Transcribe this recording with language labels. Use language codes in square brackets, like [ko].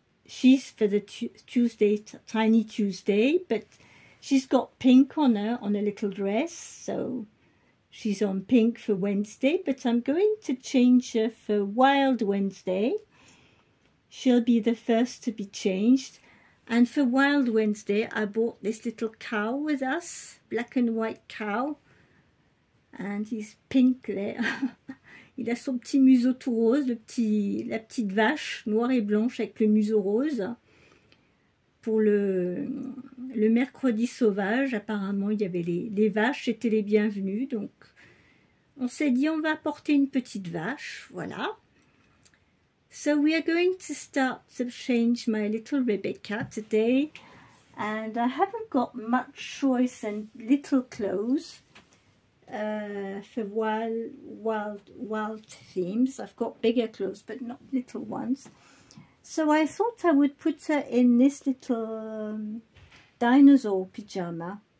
[en] She's for the Tuesday, Tiny Tuesday, but she's got pink on her, on a little dress, so she's on pink for Wednesday, but I'm going to change her for Wild Wednesday. She'll be the first to be changed. And for Wild Wednesday, I bought this little cow with us, black and white cow. And he's pink there. [fr] Il a son petit museau tout rose, la petite vache noire et blanche avec le museau rose. Pour le mercredi sauvage, apparemment, il y avait les vaches, c'était les bienvenues. Donc, on s'est dit, on va apporter une petite vache, voilà. [en] So, we are going to start to change my little Rebecca today. And I haven't got much choice and little clothes for wild themes. I've got bigger clothes, but not little ones. So I thought I would put her in this little dinosaur pyjama.